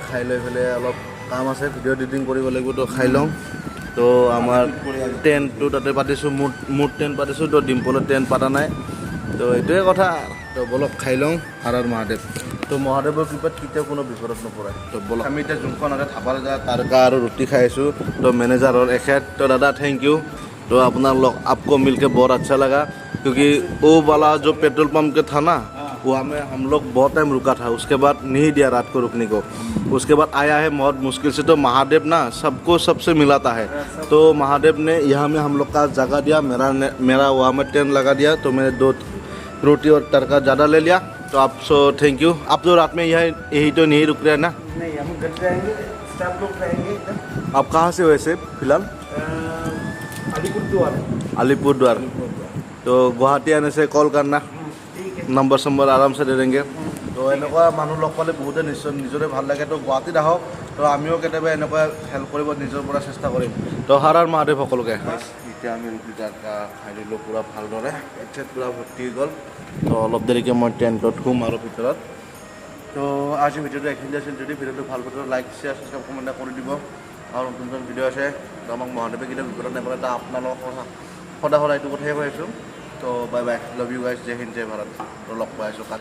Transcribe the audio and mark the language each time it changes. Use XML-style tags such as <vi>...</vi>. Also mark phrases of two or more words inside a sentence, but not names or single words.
<as>খাই লৈ পেলাই অলপ কাম আছে</as> <en>video editing</en> <as>কৰিব লাগিব তো খাই লওঁ তো আমাৰ ট্ৰেইনটো তাতে পাতিছোঁ মোৰ ট্ৰেইন পাতিছোঁ তো ডিম্পলৰ ট্ৰেইন পতা নাই তো এইটোৱে কথা তো বলক খাই লওঁ হাৰাৰ মহাদেৱ তো মহাদেৱৰ কৃপাত কেতিয়াও কোনো বিপদত নপৰে তো বলক আমি এতিয়া যোনখন আছে ধাবাৰ জেগা তাৰকা আৰু ৰুটি খাই আছোঁ তো মেনেজাৰৰ এখেত তো দাদা</as> <en>thank you</en> <hi>तो अपना लोग आपको मिलके बहुत अच्छा लगा क्योंकि वो वाला जो पेट्रोल पंप के था ना वहाँ में हम लोग बहुत टाइम रुका था उसके बाद नहीं दिया रात को रुकने को उसके बाद आया है बहुत मुश्किल से तो महादेव ना सबको सबसे मिलाता है तो महादेव ने यहाँ में हम लोग का जगह दिया मेरा वहाँ में टेंट लगा दिया तो मैंने 2 रोटी और तड़का ज़्यादा ले लिया तो आप</hi> <en>so thank you</en> <hi>आप तो रात में यही तो नहीं रुक रहे हैं ना नहीं हम घर जाएंगे सब लोग रहेंगे आप कहाँ से वैसे फिलहाल अलीपुरद्वार तो गुवाहाटी आने से कॉल करना नंबर सम्बर आराम से दे देंगे तो</hi> <as>এনেকুৱা মানুহ লগ পালে বহুতে নিজৰে ভাল লাগে তো গুৱাহাটীত আহক তো আমিও কেতিয়াবা এনেকুৱা হেল্প কৰিব নিজৰ পৰা চেষ্টা কৰিম তো হাৰাৰ মহাদেৱ সকলোকে এতিয়া আমি ৰুটি তাৰকা খাই দিলোঁ পূৰা ভালদৰে এতিয়া পূৰা ভৰ্তি হৈ গ'ল তো অলপ দেৰিকৈ মই টেণ্টত শুম আৰু ভিতৰত তো আজি ভিডিঅ'টো এইখিনি আছিল যদি ভিডিঅ'টো ভাল পালে</as> <en>like share subscribe comment</en> <as>কৰি দিব আৰু নতুন নতুন ভিডিঅ' আছে তো আমাক মহাদেৱে কেতিয়াও বিপদত নেপেলাই তা আপোনালোকৰ সদায় এইটো কথাই কৈ আছোঁ তো</as> <en>bye bye love you guys</en> <hi>जय हिंद जय भारत</hi> <as>তো লগ পাই আছোঁ</as>